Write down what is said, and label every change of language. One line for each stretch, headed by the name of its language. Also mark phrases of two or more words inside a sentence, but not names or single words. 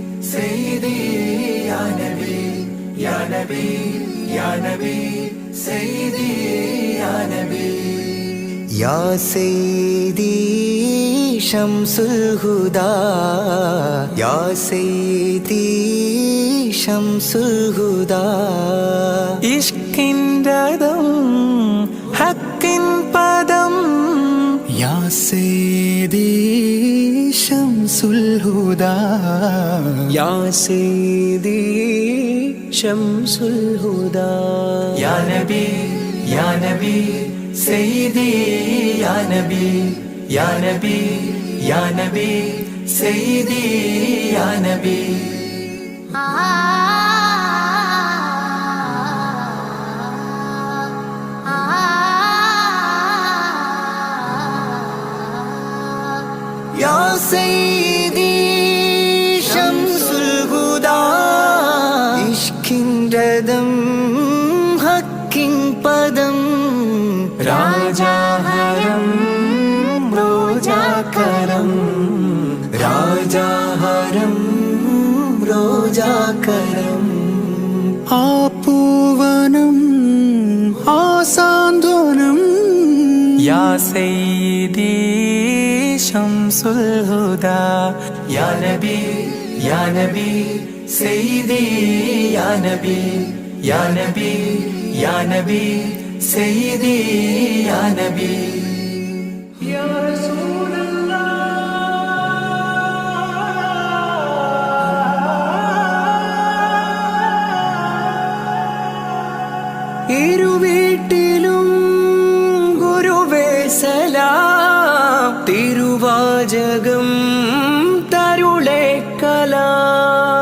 Arabic: سيدي يا نبي يا نبي يا نبي سيدي يا نبي يا سيدي شمس الهدى يا سيدي شمس الهدى
Malayalam: ഇഷ്കിൻ രഥം ഹക്കിൻ പദം
Arabic: يا سيدي شمس الهدى يا سيدي شمس الهدى يا نبي يا نبي سيدي يا نبي يا نبي يا نبي سيدي يا نبي يا سيدي شمس الهدى
Malayalam: ഇഷ്കിൻ രഥം ഹക്കിൻ പദം രാജാഹരം റോജാകരം രാജാഹരം റോജാകരം ആ പൂവനം ആ സാന്ത്വനം
Arabic: يا سيدي شمس الهدى يا نبي يا نبي سيدي يا نبي يا نبي يا نبي سيدي يا نبي يا رسول
Malayalam: ഇരുവീട്ടിലും ഗുരുവേ സലാം തിരുവാചകം തരുളേ കലാം